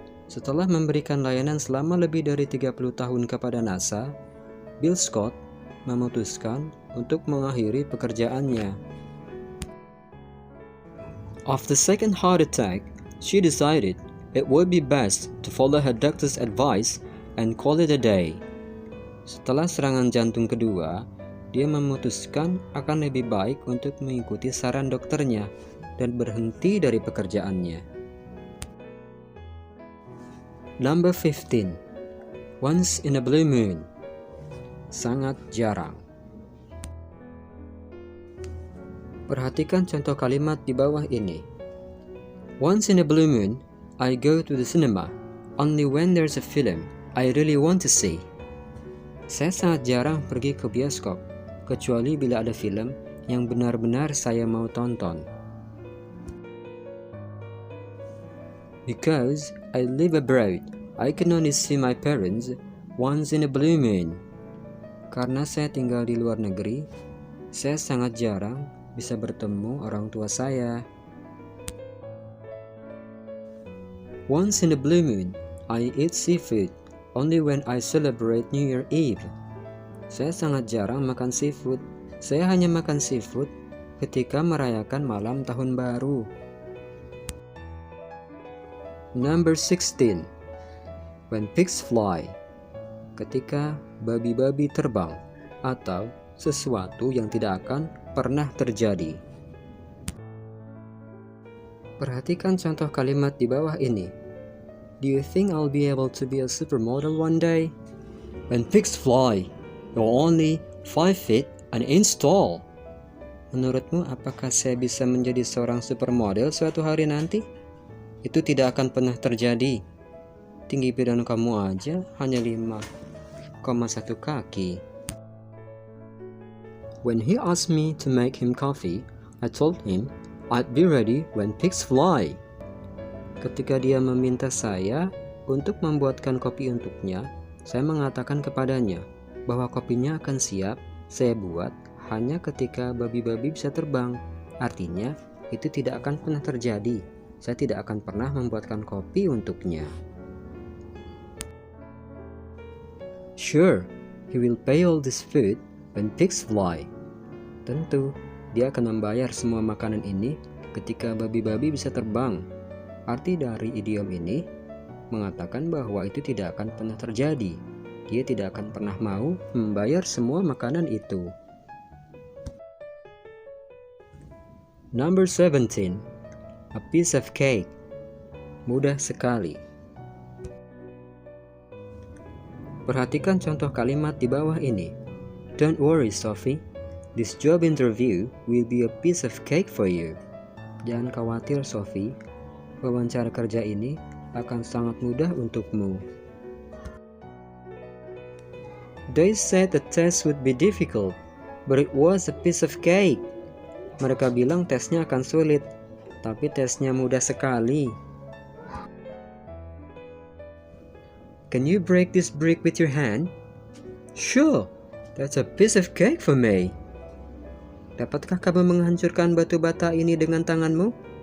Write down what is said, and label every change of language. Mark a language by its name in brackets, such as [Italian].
[Indonesian] Setelah memberikan layanan selama lebih dari 30 tahun kepada NASA, Bill Scott memutuskan untuk mengakhiri pekerjaannya. [English] After second heart attack, she decided it would be best to follow her doctor's advice and call it a day. [Indonesian] Setelah serangan jantung kedua, dia memutuskan akan lebih baik untuk mengikuti saran dokternya dan berhenti dari pekerjaannya. [English] Number 15. Once in a blue moon. [Indonesian] Sangat jarang. Perhatikan contoh kalimat di bawah ini. [English] Once in a blue moon, I go to the cinema only when there's a film I really want to see. [Indonesian] Saya sangat jarang pergi ke bioskop, kecuali bila ada film yang benar-benar saya mau tonton. [English] Because I live abroad, I can only see my parents once in a blue moon. [Indonesian] Karena saya tinggal di luar negeri, saya sangat jarang bisa bertemu orang tua saya. [English] Once in a blue moon, I eat seafood only when I celebrate New Year Eve. [Indonesian] Saya sangat jarang makan seafood. Saya hanya makan seafood ketika merayakan malam tahun baru. [English] Number 16. When pigs fly. [Indonesian] Ketika babi-babi terbang atau sesuatu yang tidak akan pernah terjadi. Perhatikan contoh kalimat di bawah ini. [English] Do you think I'll be able to be a supermodel one day? When pigs fly, you're only 5 feet an inch tall. [Indonesian] Menurutmu apakah saya bisa menjadi seorang supermodel suatu hari nanti? Itu tidak akan pernah terjadi. Tinggi badan kamu aja hanya 5,1 kaki. [English] When he asked me to make him coffee, I told him I'd be ready when pigs fly. [Indonesian] Ketika dia meminta saya untuk membuatkan kopi untuknya, saya mengatakan kepadanya bahwa kopinya akan siap saya buat hanya ketika babi-babi bisa terbang. Artinya, itu tidak akan pernah terjadi. Saya tidak akan pernah membuatkan kopi untuknya. [English] Sure, he will pay all this food when pigs fly. [Indonesian] Tentu, dia akan membayar semua makanan ini ketika babi-babi bisa terbang. Arti dari idiom ini mengatakan bahwa itu tidak akan pernah terjadi. Dia tidak akan pernah mau membayar semua makanan itu. [English] Number 17. A piece of cake. [Indonesian] Mudah sekali. Perhatikan contoh kalimat di bawah ini. [English] Don't worry, Sophie. This job interview will be a piece of cake for you. [Indonesian] Jangan khawatir, Sophie. Wawancara kerja ini akan sangat mudah untukmu. [English] They said the test would be difficult, but it was a piece of cake. [Indonesian] Mereka bilang tesnya akan sulit, tapi tesnya mudah sekali. [English] Can you break this brick with your hand? Sure, that's a piece of cake for me. [Indonesian] Dapatkah kamu menghancurkan batu bata ini dengan tanganmu?